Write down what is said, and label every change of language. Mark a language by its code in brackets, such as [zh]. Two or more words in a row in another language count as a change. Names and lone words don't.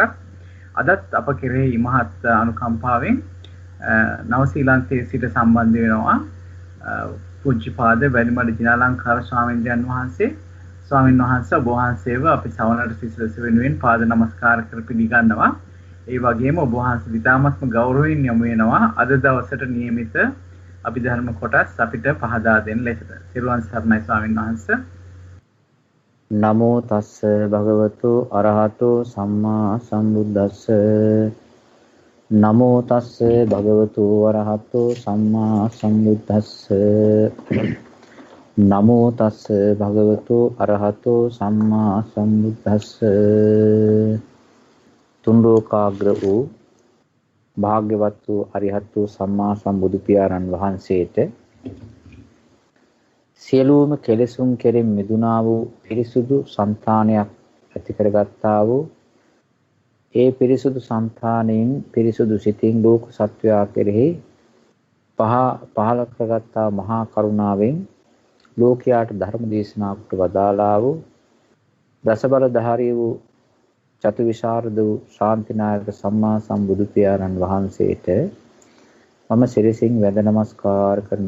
[si] අදත් අප කෙරෙහි ඉමහත් අනුකම්පාවෙන් නවසීලන්තයේ සිට සම්බන්ධ වෙනවා පූජ්‍යපාද වැඩිමඩ ජිනාලංකාර ස්වාමීන් වහන්සේ. ස්වාමීන් වහන්සේ ඔබ වහන්සේව අපි සවනට සිසිලස වෙනුවෙන් පාද නමස්කාර කර පිළිගන්නවා. ඒ වගේම ඔබ වහන්සේ විතාමත්ම ගෞරවයෙන් යොමු වෙනවා අද දවසට නියමිත අභිධර්ම කොටස් අපිට පහදා දෙන්න ලෙසට. සිරුවන් සරණයි ස්වාමීන් වහන්සේ. [pi] නමෝ තස්ස භගවතු අරහතෝ සම්මා සම්බුද්දස්ස. නමෝ තස්ස භගවතු අරහතෝ සම්මා සම්බුද්දස්ස. නමෝ තස්ස භගවතු අරහතෝ සම්මා සම්බුද්දස්ස. [si] තුන් ලෝකාග්‍ර වූ භාග්‍යවත් වූ අරිහත් වූ සම්මා සම්බුදු පියාණන් වහන්සේට සියලුම කෙලෙසුන් කෙරෙන් මිදුණා වූ පිරිසුදු සංතානයක් ඇති කරගත්තා වූ ඒ පිරිසුදු සංතානයෙන් පිරිසුදු සිතින් ලෝක සත්වයා කෙරෙහි පහළ කරගත්තා මහා කරුණාවෙන් ලෝකයාට ධර්ම දේශනා කොට වදාළා වූ දසබලධාරී වූ චතුවිශාරද වූ ශාන්තිනායක සම්මා සම්බුදු පියාණන් වහන්සේට මම සිරසින් වැඳ නමස්කාර කරනවා.